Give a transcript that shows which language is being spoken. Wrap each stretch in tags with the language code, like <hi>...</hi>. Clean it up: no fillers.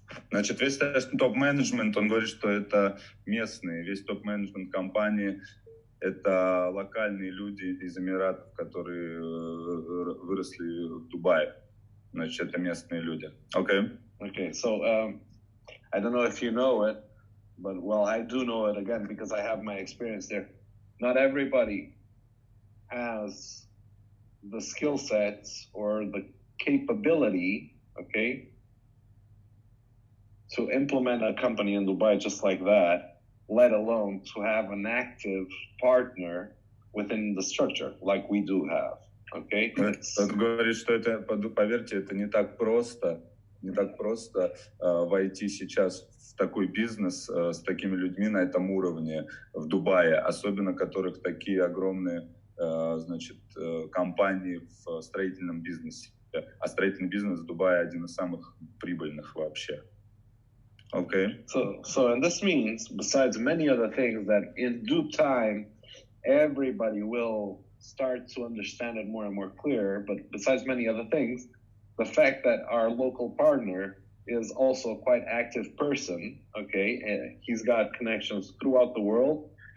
<ru>Значит, весь топ-менеджмент, он говорит, что это местные, весь топ-менеджмент компании — это локальные люди из Эмиратов, которые выросли в Дубае. Значит, это местные люди.</ru> <en>Okay, so I don't know if you know it, but well, I do know it again because I have my experience there. Not everybody has the skill sets or the capability, okay, to implement a company in Dubai just like that, let alone to have an active partner within the structure like we do have. Okay?</en> <ru>Он говорит, что это, поверьте, это не так просто войти сейчас в такой бизнес с такими людьми на этом уровне в Дубае, особенно которых такие огромные, значит, компании в строительном бизнесе. А строительный бизнес в Дубае один из самых прибыльных вообще.</ru> <en>Okay. So and this means, besides many other things, that in due time, everybody will start to understand it more and more clear. But besides many other things, the fact that our local partner is also a quite active person, okay, and he's got connections throughout the world.</en>